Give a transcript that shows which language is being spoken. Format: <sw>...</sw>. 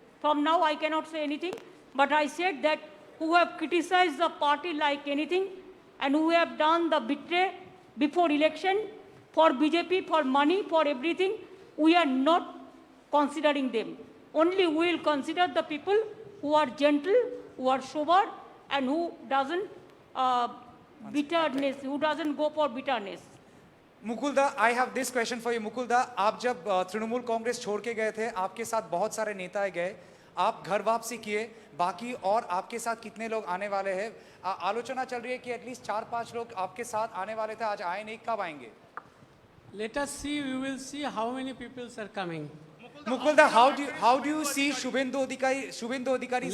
<en>From now, I cannot say anything, but I said that who have criticized the party like anything and who have done the betray before election for BJP, for money, for everything, we are not considering them. Only we will consider the people who are gentle, who are sober, and who doesn't bitterness, who doesn't go for bitterness. Mukulda, I have this question for you.</en> <hi>मुकुलदा, आप जब तृणमूल कांग्रेस छोड़ के गए थे, आपके साथ बहुत सारे नेता गए, आप घर वापसी किए, बाकी और आपके साथ कितने लोग आने वाले हैं? आलोचना चल रही है कि एटलीस्ट 4-5 लोग आपके साथ आने वाले थे, आज आए नहीं, कब आएंगे?</hi> <en>Let us see, we will see how many people are coming. Mukulda, how do you see Shubhendu Adhikari's</en>